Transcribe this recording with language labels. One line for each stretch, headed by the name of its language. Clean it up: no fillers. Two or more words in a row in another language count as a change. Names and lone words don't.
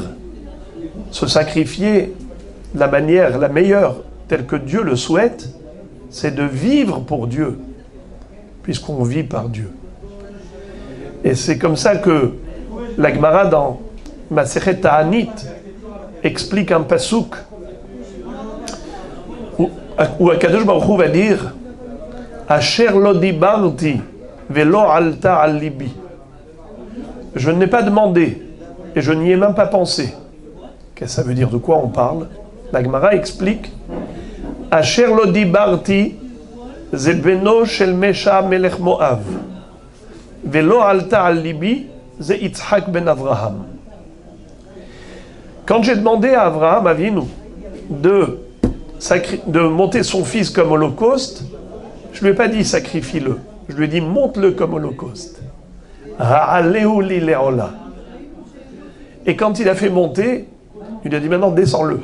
French: Se sacrifier, la manière la meilleure, telle que Dieu le souhaite, c'est de vivre pour Dieu, puisqu'on vit par Dieu. Et c'est comme ça que la Gemara dans Masechet Ta'anit explique un pasouk où Akadosh Baruch Hu va dire
Hebrew: אשר לא דברתי ולא עלתה על לבי.
French: Je ne l'ai pas demandé et je n'y ai même pas pensé. Qu'est-ce que ça veut dire? De quoi on parle? La Gemara explique
Hebrew: אשר לא דברתי זה בנו של מישע מלך מואב ולא עלתה על לבי זה יצחק בן אברהם.
French: Quand j'ai demandé à Avraham Avinu de monter son fils comme holocauste, je ne lui ai pas dit sacrifie-le. Je lui ai dit monte-le comme holocauste. Et quand il a fait monter, il a dit maintenant descends-le.